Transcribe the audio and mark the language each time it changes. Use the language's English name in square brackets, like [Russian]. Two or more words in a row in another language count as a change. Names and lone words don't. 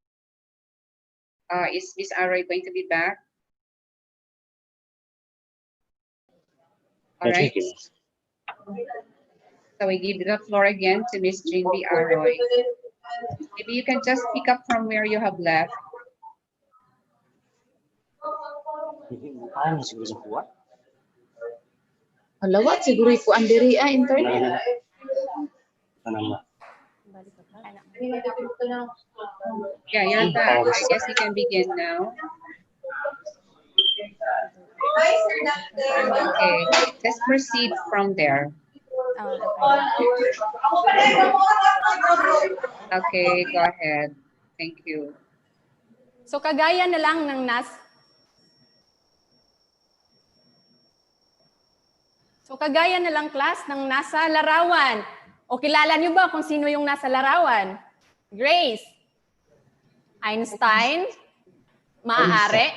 [English] Is Miss Aroy going to be back? All right. So we give the floor again to Miss Jean B. Aroy. Maybe you can just pick up from where you have left. [Waray] Alawat siguro ko andiri internet. [English] Yeah, you're back. I guess you can begin now. Okay, let's proceed from there. Okay, go ahead. Thank you. [Filipino] So kagaya na lang ng class ng nasa larawan. O kilala niyo ba kung sino yung nasa larawan? Grace, Einstein, maaari.